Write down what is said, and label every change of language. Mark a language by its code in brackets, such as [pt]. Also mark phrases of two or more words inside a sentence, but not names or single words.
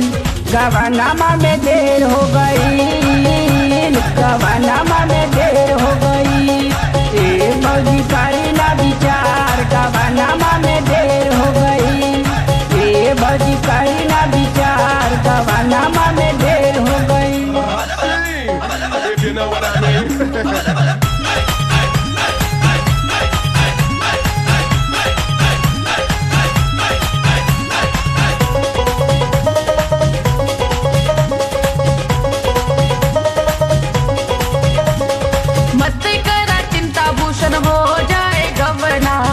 [bho] गवनामा में देर हो गई। गवनामा में देर हो गई। ए भौजी करी ना विचार गवनामा में देर हो गई। ए भौजी करी ना विचार गवनामा में देर हो गई। [en] If you know what I mean. [bho] मत करा चिंता भूषण हो जाए गवना।